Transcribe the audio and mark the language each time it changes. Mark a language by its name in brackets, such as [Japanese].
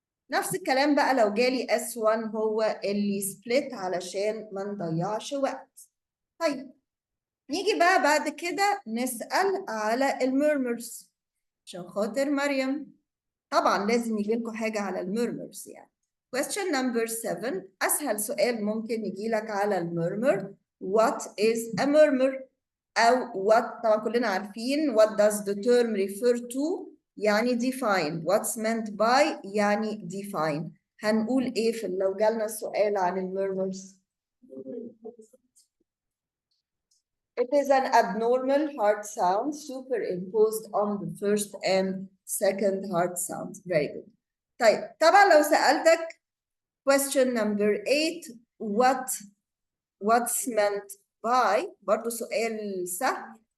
[Arabic] نفس الكلام بقى لو جالي S1 هو اللي سبليت علشان ما نضيعش وقت. طيب نيجي بقى بعد كده نسأل على الميرمرز عشان خاطر مريم. طبعا لازم يجي لكم حاجة على الميرمرز يعني. [English] Question number 7 [Arabic] أسهل سؤال ممكن يجي لك على الميرمر. [English] What is a murmur؟ [Arabic] أو [English] what [Arabic] طبعا كلنا عارفين [English] what does the term refer to [Arabic] يعني [English] define. What's meant by [Arabic] يعني [English] define. [Arabic] هنقول إيه في لو جالنا السؤال عن الميرمرز؟ [English] It is an abnormal heart sound superimposed on the first and second heart sounds. Very good. [Arabic] طيب طبعا لو سألتك [English] question number 8 what's meant by [Arabic] برضو سؤال سهل.